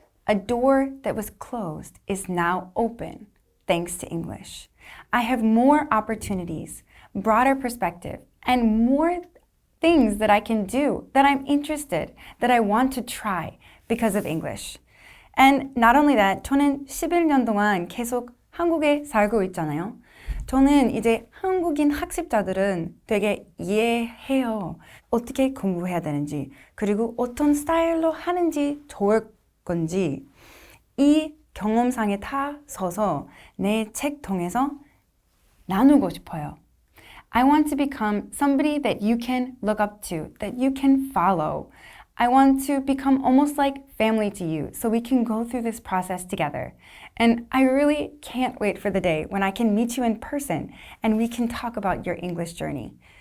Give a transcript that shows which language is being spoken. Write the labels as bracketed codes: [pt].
[en] A door that was closed is now open, thanks to English. I have more opportunities, broader perspective, and more things that I can do, that I'm interested, that I want to try because of English. And not only that, [ko] 저는 11년 동안 계속 한국에 살고 있잖아요. 저는 이제 한국인 학습자들은 되게 이해해요. 어떻게 공부해야 되는지, 그리고 어떤 스타일로 하는지 좋을 건지 이 경험상에 다 서서 내 책 통해서 나누고 싶어요. [en] I want to become somebody that you can look up to, that you can follow. I want to become almost like family to you so we can go through this process together. And I really can't wait for the day when I can meet you in person and we can talk about your English journey.